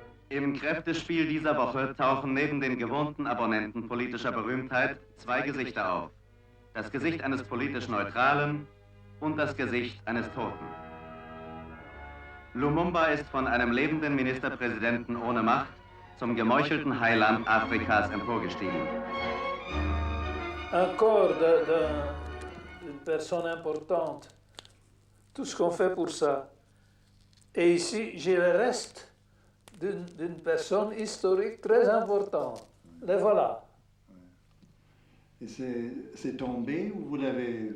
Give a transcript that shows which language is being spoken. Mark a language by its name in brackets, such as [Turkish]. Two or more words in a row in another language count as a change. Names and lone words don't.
[German] Im Kräftespiel dieser Woche tauchen neben den gewohnten Abonnenten politischer Berühmtheit zwei Gesichter auf. Das Gesicht eines politisch Neutralen und das Gesicht eines Toten. Lumumba ist von einem lebenden Ministerpräsidenten ohne Macht zum gemeuchelten Heiland Afrikas emporgestiegen. [French] Un corps d'une personne importante. Tout ce qu'on fait pour ça. Et ici, j'ai le reste d'une personne historique très importante. Les voilà. Et c'est tombé ou vous l'avez